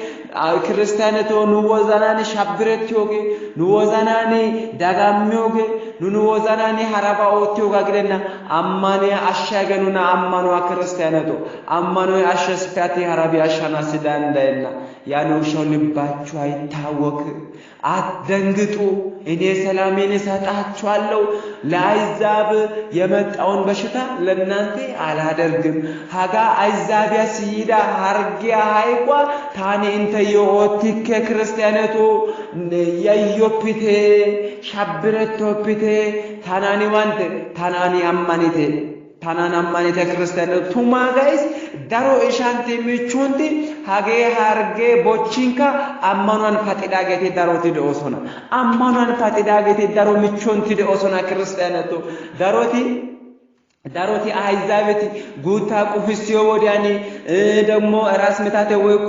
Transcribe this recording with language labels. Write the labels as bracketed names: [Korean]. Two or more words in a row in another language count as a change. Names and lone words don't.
[Wolaytta] ክርስቲያነቶ ንወዛናኒ ሻብረትዮጌ ንወዛናኒ ዳጋሚዮጌ ንወዛናኒ ሐራባኦትዮጋ ግደና አማኔ አሻገኑና አማኑ ክርስቲያነቶ አማኑ አሸስፋቲ ሐራቢ አሻናስዳ እንዳይና ያኖሻው [Amharic] ልባችሁ አይታወክ አትደንግጡ እኔ ሰላሜን እሰጣችኋለሁ ለአይዛብ የመጣውን በሽታ ለእናንተ አላደርግም [Wolaytta] ሀጋ አይዛቢያ ሲይዳ ሀርጊያ ሃይቋ ታኔ እንተ የኦቲከ ክርስቲያነቱ የዮፒቴ ሻብረቶፒቴ ታናኒ ዋንተ ታናኒ አማኒቴ ታናናማኒተ ክርስቲያነቱ ቱማ ጋይስ ዳሮ እሻንቴ ምቹንቲ ሀጌ ሀርጌ ቦቺንካ አማኗን ፈጥዳገቴ ዳሮቲ ደኦሶና አማኗን ፈጥዳገቴ ዳሮ ምቹንቲ ደኦሶና ክርስቲያነቱ ዳሮቲ አይዛቤቲ ጉታ ቁፍሲዮ ወዲያኒ ደሞ ራስ መታተ ወይኮ